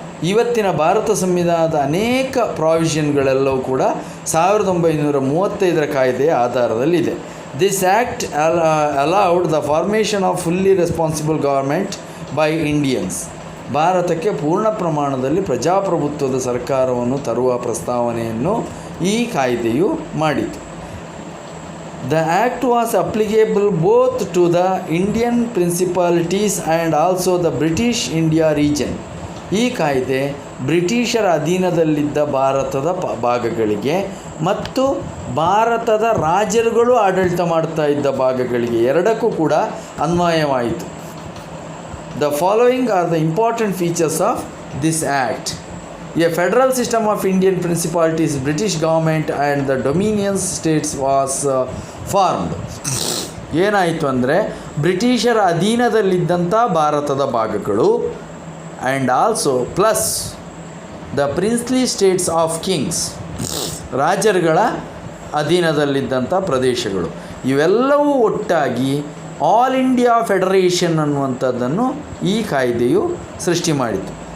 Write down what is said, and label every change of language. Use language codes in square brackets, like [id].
[kn] ಇವತ್ತಿನ ಭಾರತ ಸಂವಿಧಾನದ ಅನೇಕ ಪ್ರಾವಿಷನ್ಗಳೆಲ್ಲವೂ ಕೂಡ 1935ರ ಕಾಯ್ದೆಯ ಆಧಾರದಲ್ಲಿದೆ. [en] This act allowed the formation of fully responsible government by Indians. [kn] ಭಾರತಕ್ಕೆ ಪೂರ್ಣ ಪ್ರಮಾಣದಲ್ಲಿ ಪ್ರಜಾಪ್ರಭುತ್ವದ ಸರ್ಕಾರವನ್ನು ತರುವ ಪ್ರಸ್ತಾವನೆಯನ್ನು ಈ ಕಾಯ್ದೆಯು ಮಾಡಿತು. [en] The act was applicable both to the Indian principalities and also the British India region. [kn] ಈ ಕಾಯ್ದೆ ಬ್ರಿಟಿಷರ ಅಧೀನದಲ್ಲಿದ್ದ ಭಾರತದ ಭಾಗಗಳಿಗೆ ಮತ್ತು ಭಾರತದ ರಾಜರುಗಳು ಆಡಳಿತ ಮಾಡ್ತಾ ಇದ್ದ ಭಾಗಗಳಿಗೆ ಎರಡಕ್ಕೂ ಕೂಡ ಅನ್ವಯವಾಯಿತು. [en] The following are the important features of this act. A federal system of Indian principalities, British government and the Dominion states was formed. [kn] ಏನಾಯಿತು ಅಂದರೆ ಬ್ರಿಟಿಷರ ಅಧೀನದಲ್ಲಿದ್ದಂಥ ಭಾರತದ ಭಾಗಗಳು [en] and also plus the princely states of kings, [kn] ರಾಜರುಗಳ ಅಧೀನದಲ್ಲಿದ್ದಂಥ ಪ್ರದೇಶಗಳು, ಇವೆಲ್ಲವೂ ಒಟ್ಟಾಗಿ all India federation ಅನ್ನುವಂಥದ್ದನ್ನು ಈ ಕಾಯ್ದೆಯು ಸೃಷ್ಟಿ ಮಾಡಿತು.